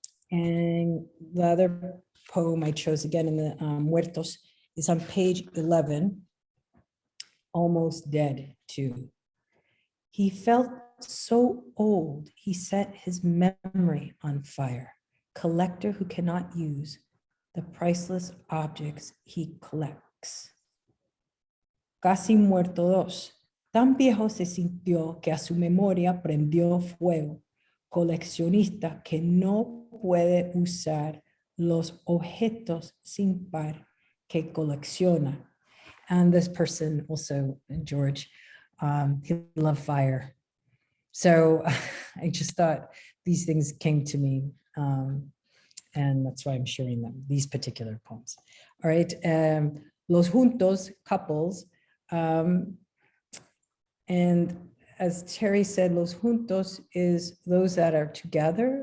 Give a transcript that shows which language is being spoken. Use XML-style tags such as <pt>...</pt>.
<en>And the other poem I chose again in the Muertos is on page 11, Almost Dead too. He felt so old, he set his memory on fire. Collector who cannot use the priceless objects he collects.</en> <es>Casi muerto dos, tan viejo se sintió que a su memoria prendió fuego. Coleccionista que no puede usar los objetos sin par que colecciona.</es> <en>And this person also, George, he loved fire. So I just thought these things came to me. And that's why I'm sharing them, these particular poems. All right, Los Juntos, couples. And as Terry said, Los Juntos is those that are together.</en>